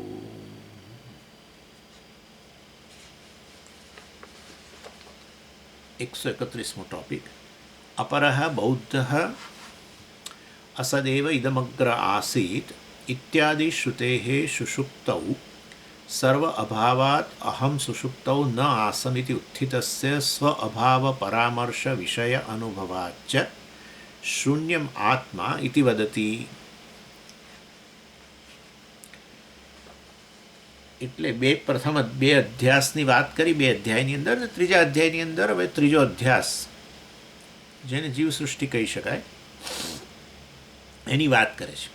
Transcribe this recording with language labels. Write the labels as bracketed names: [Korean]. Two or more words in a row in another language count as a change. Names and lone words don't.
[Sanskrit] 131मो टॉपिक अपरः बौद्धः असदेव इदमग्र आसीत् इत्यादि श्रुतेः सुषुप्तौ सर्व अभावात् अहं सुषुप्तौ न आसमिति उत्थितस्य स्व अभाव परामर्श विषय अनुभवाच्च शून्यम आत्मा इति वदति. [Gujarati] એટલે પ્રથમ બે અધ્યાસની વાત કરી બે અધ્યાયની અંદર, અને ત્રીજા અધ્યાયની અંદર હવે ત્રીજો અધ્યાસ જેને જીવ સૃષ્ટિ કહી શકાય એની વાત કરે છે.